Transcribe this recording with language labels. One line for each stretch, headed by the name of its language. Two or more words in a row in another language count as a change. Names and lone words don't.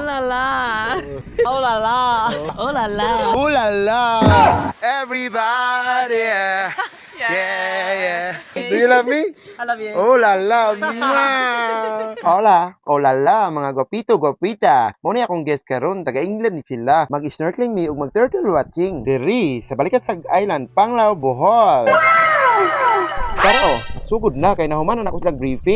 English: la la. Oh la la. Oh la la. Ooh la la. Everybody. Yeah. Do you love me? I love you. Oh la la.
Cebuano: Mwah. Hola.
English: Oh la la
Cebuano: mga gwapito gwapita. Mo ni akong guest karon taga England ni sila. Mag-snorkeling mi ug mag-turtle watching. Diri sa Balikasag Island, Panglao, Bohol. Pero sugod na kay nahuman na ako sa briefing.